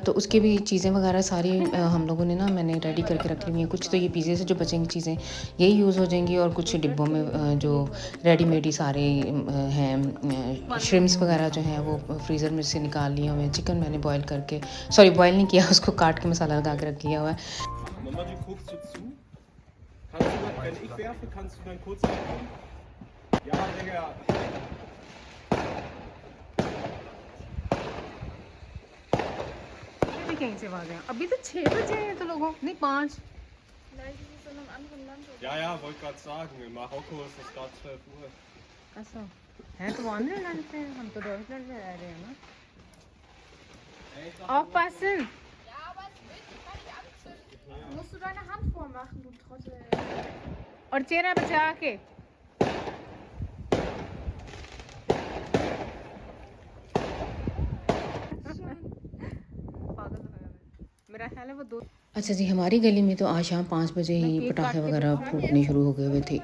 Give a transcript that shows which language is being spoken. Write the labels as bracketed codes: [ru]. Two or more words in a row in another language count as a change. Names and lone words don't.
[ur] تو اس کے بھی چیزیں وغیرہ ساری ہم لوگوں نے نا میں نے ریڈی کر کے رکھی ہوئی ہیں. کچھ تو یہ پیزے سے جو بچیں گی چیزیں یہی یوز ہو جائیں گی، اور کچھ ڈبوں میں جو ریڈی میڈ ہی سارے ہیں شرمپس وغیرہ جو ہیں وہ فریزر میں سے نکال لیے ہوئے ہیں. چکن میں نے بوائل کر کے، سوری بوائل نہیں کیا، اس کو کاٹ کے مسالا لگا کے رکھ لیا ہوا ہے. [de] Mama, du guckst so zu. Kannst du, wenn ich werfe, kannst du dann kurz wegkommen? Ja, Digga. [ur] ابھی کہیں سے آواز ہے? ابھی تو 6 بجے ہیں تو لوگوں نہیں 5. [de] Vielleicht ist es in einem anderen Land. Ja, ja, wollte gerade sagen. In Marokko ist es gerade 12 Uhr. [ur] ایسا ہے تو وہ لینڈ سے ہم تو ڈوئچ لینڈ میں رہ رہے ہیں نا. [de] aufpassen Ja, aber es wird gar nicht anzünden. Musst du deine Hand vormachen, du Trottel. [ur] اور چہرہ بچا کے میرا خیال ہے وہ 2. اچھا جی، ہماری گلی میں تو آج شام 5 بجے ہی پٹاخے وغیرہ پھوٹنے شروع ہو گئے ہوئے تھے.